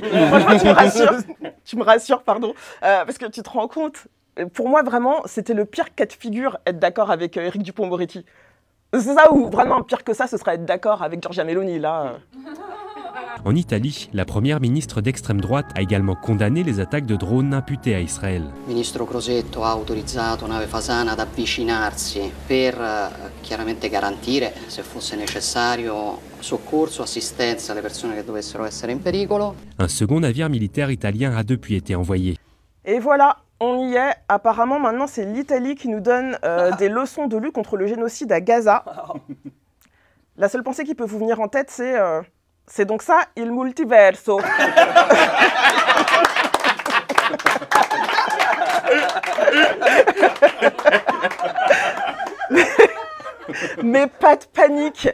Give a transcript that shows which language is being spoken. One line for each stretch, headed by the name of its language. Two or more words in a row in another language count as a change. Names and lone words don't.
French: Franchement, tu me rassures, pardon. Parce que tu te rends compte, pour moi vraiment, c'était le pire cas de figure, être d'accord avec Éric Dupond-Moretti. C'est ça, ou vraiment pire que ça, ce serait être d'accord avec Giorgia Meloni, là. En Italie, la première ministre d'extrême droite a également condamné les attaques de drones imputées à Israël.
Italian: Ministro Crosetto ha autorizzato nave Fasana ad avvicinarsi per chiaramente garantire, se fosse necessario, soccorso, assistenza alle persone che dovessero essere in pericolo.
French: Un second navire militaire italien a depuis été envoyé. Et voilà, on y est. Apparemment, maintenant, c'est l'Italie qui nous donne des leçons de lutte contre le génocide à Gaza. La seule pensée qui peut vous venir en tête, c'est donc ça,
Italian: il multiverso.
French: Mais pas de panique.